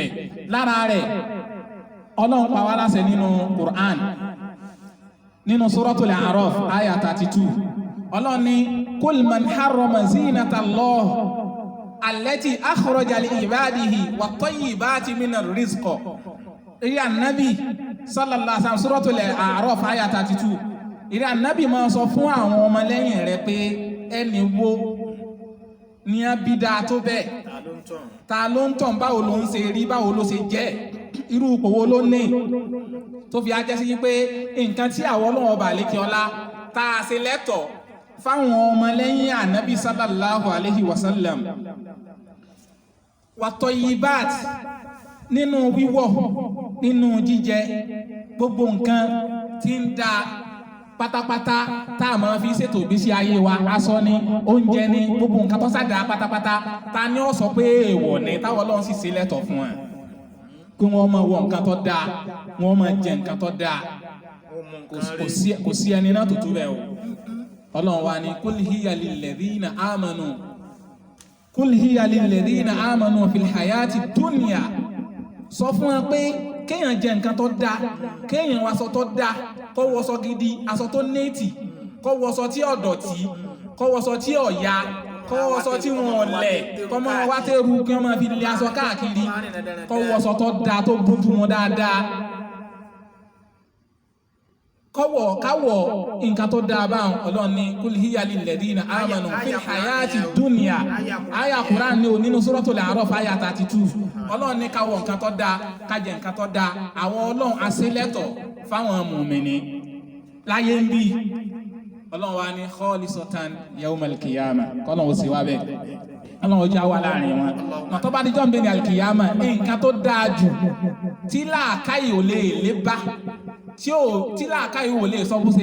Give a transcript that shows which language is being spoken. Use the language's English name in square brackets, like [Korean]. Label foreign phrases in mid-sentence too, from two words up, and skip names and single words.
[Yoruba] Lára rẹ̀ Ọlọ́run pa wá láṣẹ nínú Kùránì nínú Suratul A'raf àyà 32. [Arabic] Ọlọ́run ní قل من حرم زينة الله التي أخرج لعباده والطيبات من الرزق. [Yoruba] Ìrẹ́ ànábì [Arabic] صلى الله عليه وسلم [Yoruba] Suratul A'raf àyà 32. Ìrẹ́ ànábì máa sọ fún àwọn ọmọlẹ́yìn rẹ̀ pé ẹni wo ni a bí dáa tó bẹ́ẹ̀, ta ló ń tàn, báwo ló ń ṣe rí, báwo ló ṣe jẹ́, irú ipò wo ló ní, tó fi ajẹ́ sí pé nǹkan tí àwọn Ọlọ́run ọba àlékiọlá tá a ṣe lẹ́tọ̀ọ́ fáwọn ọmọlẹ́yìn ànábì [Arabic] صلى الله عليه وسلم والطيبات, [Yoruba] nínú wíwọ̀, nínú jíjẹ, gbogbo nǹkan tí ń da pátápátá tá a máa fi ṣètò ìgbésí ayé wa, aṣọ ni, oúnjẹ ni, gbogbo nǹkan tó sáda pátápátá ta ni ó sọ pé èèwọ̀ ni táwọn Ọlọ́run sì ṣe lẹ́tọ̀ọ́ fún wọn kí wọ́n máa wọ nǹkan tó dáa, wọ́n máa jẹ nǹkan tó dáa. Kò sí ẹni náà tó tó bẹ́ẹ̀ o. [Arabic] Ọlọ́run wa ni قل هي للذين آمنوا قل هي للذين آمنوا في الحياة الدنيا. [Yoruba] Sọ fún wọn pé kéèyàn jẹ nǹkan tó dáa, kéèyàn wọ aṣọ tó dáa, kó wọṣọ gidi, aṣọ tó néètì, kó wọṣọ tí ò dọ̀tí, kó wọṣọ tí ò ya, kó wọṣọ tí wọn lẹ̀, kó máa wá tẹ́rù kí wọ́n máa fi lé aṣọ káàkiri, kó wọṣọ tó dáa tó bójú wọn dáadáa, káwọ̀ nǹkan tó dáa báwọn Ọlọ́run ní [Arabic] قل هي للذين آمنوا في الحياة الدنيا [Yoruba] àyà Qur'an ní nínú Suratul A'raf àyà 32 Ọlọ́run ní káwọ̀ nǹkan tó dáa kájẹ nǹkan tó dáa àwọn Ọlọ́run àṣelẹ́tọ̀ fáwọn mùmìnì láyé ń bí Ọlọ́run wá ní [Arabic] خالصة يوم القيامة [Yoruba] kọ́lọ́run ó sì wá bẹ́ẹ̀ Ọlọ́run já wà láàrin wọn mọ̀tọ́ bá díjọ́ ń bẹ ní alkiyama nǹkan tó dáa jù tí làákàyè ò lè lé bá tí làákàyè ò lè sọ bó ṣe